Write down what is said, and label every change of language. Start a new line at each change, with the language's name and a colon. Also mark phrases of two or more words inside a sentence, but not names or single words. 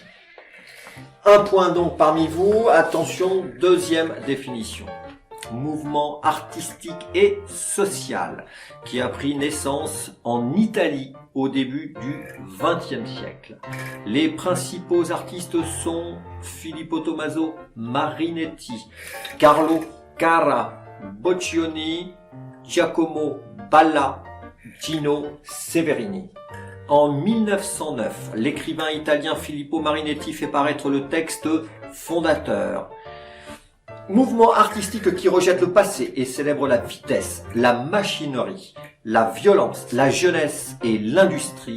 French: Un point donc parmi vous. Attention, deuxième définition. Mouvement artistique et social qui a pris naissance en Italie au début du XXe siècle. Les principaux artistes sont Filippo Tommaso Marinetti, Carlo Carrà, Boccioni, Giacomo Balla, Gino Severini. En 1909, l'écrivain italien Filippo Marinetti fait paraître le texte fondateur. Mouvement artistique qui rejette le passé et célèbre la vitesse, la machinerie, la violence, la jeunesse et l'industrie.